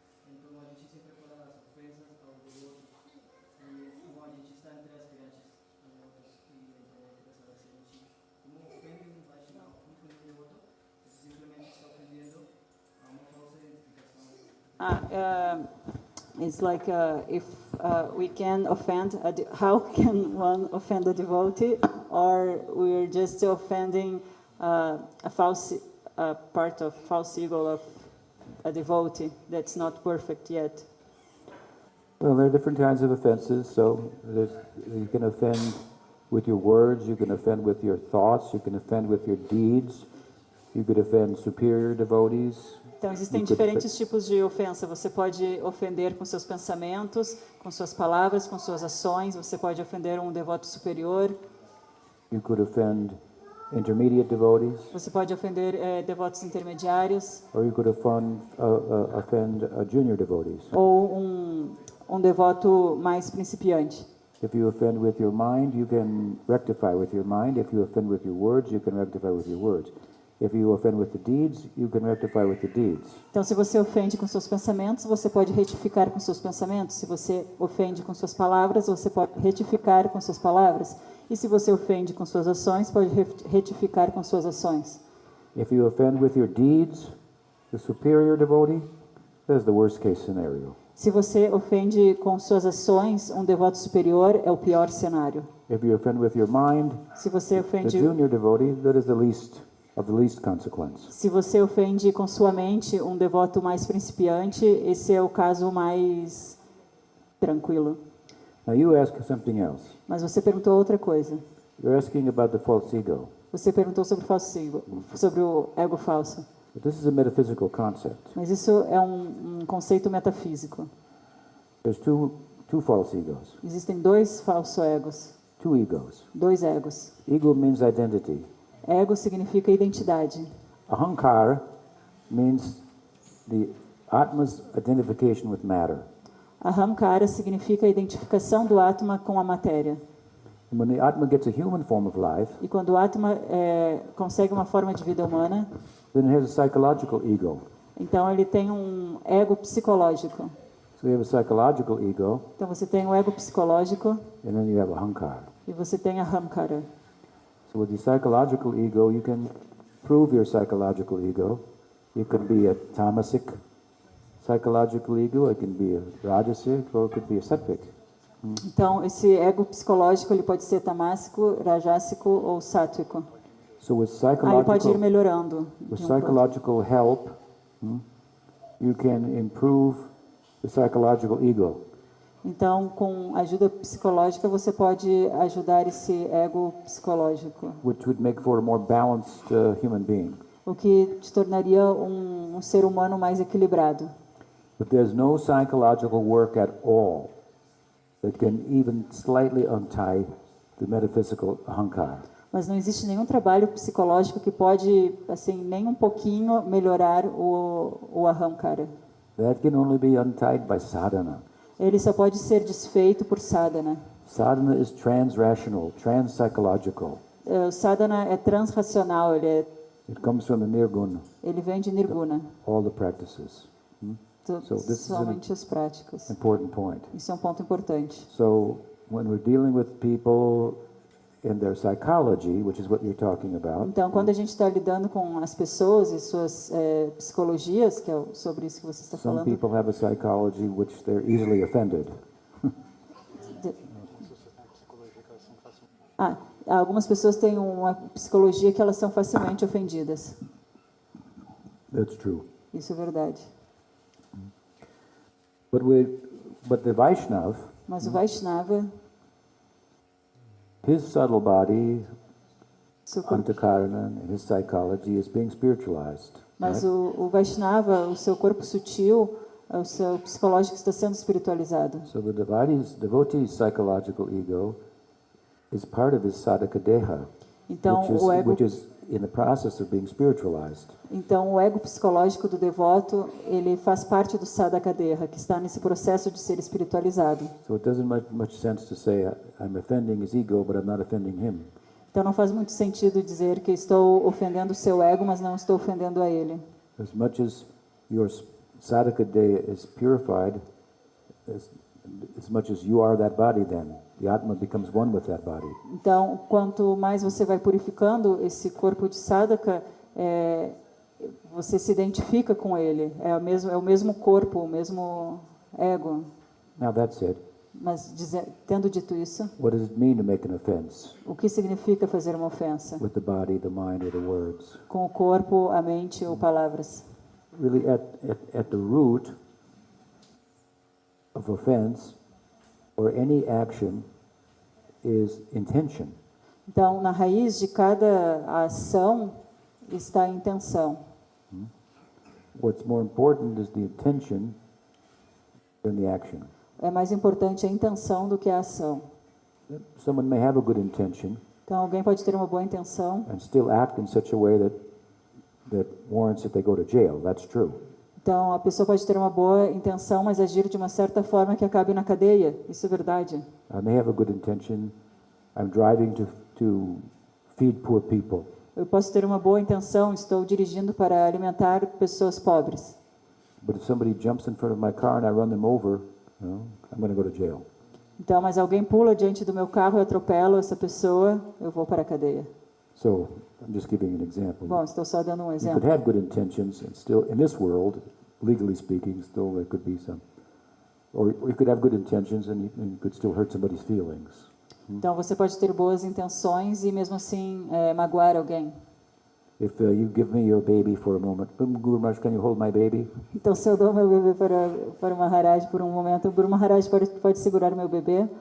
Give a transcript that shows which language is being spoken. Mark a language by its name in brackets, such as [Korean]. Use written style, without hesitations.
[Portuguese] Então a gente sempre fala as ofensas ao do outro. E como a gente está entre as crianças outros e entre as pessoas, a gente como ofende não vai chegar a ofender o outro, simplesmente está ofendendo a uma falsa identificação. [English] It's like if we can offend, how can one offend a devotee, or we're just offending a false part of false ego of a devotee that's not perfect yet. Well, there are different kinds of offenses. So you can offend with your words, you can offend with your thoughts, you can offend with your deeds, you could offend superior devotees. [Portuguese] Então, existem diferentes tipos de ofensa. Você pode ofender com seus pensamentos, com suas palavras, com suas ações. Você pode ofender um devoto superior. [English] You could offend intermediate devotees, [Portuguese] Você pode ofender devotos intermediários. [English] or you could offend junior devotees. [Portuguese] Ou um devoto mais principiante. [English] If you offend with your mind, you can rectify with your mind. If you offend with your words, you can rectify with your words. If you offend with the deeds, you can rectify with the deeds. [Portuguese] Então, se você ofende com seus pensamentos, você pode retificar com seus pensamentos. Se você ofende com suas palavras, você pode retificar com suas palavras. E se você ofende com suas ações, pode retificar com suas ações. [English] If you offend with your deeds, the superior devotee, that's the worst case scenario. [Portuguese] Se você ofende com suas ações, um devoto superior é o pior cenário. [English] If you offend with your mind, [Portuguese] Se você [English] the [Portuguese] ofende, [English] junior devotee, that is the least of the least consequence. [Portuguese] se você ofende com sua mente um devoto mais principiante, esse é o caso mais tranquilo. [English] Now you ask something else. [Portuguese] Mas você perguntou outra coisa. [English] You're asking about the false ego. [Portuguese] Você perguntou sobre o falso ego, sobre o ego falso. [English] But this is a metaphysical concept. [Portuguese] Mas isso é um conceito metafísico. [English] There's two false egos, [Portuguese] Existem dois falsos egos, [English] two egos. [Portuguese] dois egos. [English] Ego means identity. [Portuguese] Ego significa identidade. [English] Ahankara means the Atma's identification with matter. [Portuguese] Ahamkara significa a identificação do Atma com a matéria. [English] And when the Atma gets a human form of life, [Portuguese] E quando o Atma consegue uma forma de vida humana, [English] then it has a psychological ego. [Portuguese] então ele tem um ego psicológico. [English] So you have a psychological ego, [Portuguese] Então você tem o ego psicológico [English] and then you have Ahankara. [Portuguese] e você tem a Ahamkara. [English] So with the psychological ego, you can prove your psychological ego. It could be a tamasic psychological ego, it can be a rajasic, or it could be a sattvic. [Portuguese] Então esse ego psicológico ele pode ser tamásico, rajásico ou sátrico. [English] So with [Portuguese] Ele pode ir [English] psychological, [Portuguese] melhorando. [English] with [Portuguese] de um pro outro. [English] psychological help, you can improve the psychological ego. [Portuguese] Então, com ajuda psicológica, você pode ajudar esse ego psicológico, [English] Which would make for a more balanced human being. [Portuguese] o que te tornaria um ser humano mais equilibrado. [English] But there's no psychological work at all that can even slightly untie the metaphysical ahankara. [Portuguese] Mas não existe nenhum trabalho psicológico que pode, assim, nem um pouquinho melhorar o ahamkara. [English] That can only be untied by sadhana. [Portuguese] Ele só pode ser desfeito por sadhana. [English] Sadhana is transrational, transpsychological. [Portuguese] O sadhana é transracional, [English] It comes from the nirguna, [Portuguese] ele vem de nirguna. [English] all the practices. So this is an [Portuguese] somente as práticas. [English] important point. [Portuguese] Isso é um ponto importante. [English] So when we're dealing with people in their psychology, which is what you're talking about, [Portuguese] Então, quando a gente está lidando com as pessoas e suas psicologias, que é sobre isso que você está [English] some people have a psychology which they're easily offended. [Portuguese] algumas pessoas têm uma psicologia que elas são facilmente ofendidas. [English] That's true. [Portuguese] Isso é verdade. [English] But the Vaishnav, [Portuguese] Mas o Vaishnava, [English] his subtle body, [Portuguese] seu corpo, [English] Antakarana, his psychology is being spiritualized. [Portuguese] mas [English] right? [Portuguese] o Vaishnava, o seu corpo sutil, o seu psicológico está sendo espiritualizado. [English] So the devotee's psychological ego is part of his sadhaka deha, [Portuguese] Então, [English] which is in the process of being spiritualized. [Portuguese] Então, o ego psicológico do devoto, ele faz parte do sadhakadeha, que está nesse processo de ser espiritualizado. [English] So it doesn't make much sense to say I'm offending his ego, but I'm not offending him. [Portuguese] Então, não faz muito sentido dizer que estou ofendendo o seu ego, mas não estou ofendendo a ele. [English] As much as your sadhaka deha is purified, as much as you are that body, then the Atma becomes one with that body. [Portuguese] Então, quanto mais você vai purificando esse corpo de sadhaka, você se identifica com ele. É o mesmo corpo, o mesmo ego. [English] Now that said, [Portuguese] Mas, tendo dito isso, [English] what does it mean to make an offense [Portuguese] o que significa fazer uma ofensa? [English] with the body, the mind, or the words? [Portuguese] Com o corpo, a mente ou palavras? [English] Really, at the root of offense or any action is intention. [Portuguese] Então, na raiz de cada ação está a intenção. [English] What's more important is the intention than the action. [Portuguese] É mais importante a intenção do que a ação. [English] Someone may have a good intention [Portuguese] Então, alguém pode ter uma boa intenção [English] and still act in such a way that warrants that they go to jail. That's true. [Portuguese] Então, a pessoa pode ter uma boa intenção, mas agir de uma certa forma que acabe na cadeia. Isso é verdade. [English] I may have a good intention. I'm driving to feed poor people. [Portuguese] Eu posso ter uma boa intenção, estou dirigindo para alimentar pessoas pobres. [English] But if somebody jumps in front of my car and I run them over, I'm going to go to jail. [Portuguese] Então, mas alguém pula diante do meu carro e atropela essa pessoa, eu vou para a cadeia. [English] So I'm just giving an example. [Portuguese] Bom, estou só dando um [English] You [Portuguese] exemplo. [English] could have good intentions and still, in this world, legally speaking, still there could be some. Or you could have good intentions and you could still hurt somebody's feelings. [Portuguese] Então, você pode ter boas intenções e mesmo assim magoar alguém. [English] If you give me your baby for a moment, Guru Maharaj, can you hold my baby? [Portuguese] Então, se eu dou meu bebê para o Maharaj por um momento, o Guru Maharaj pode segurar meu bebê,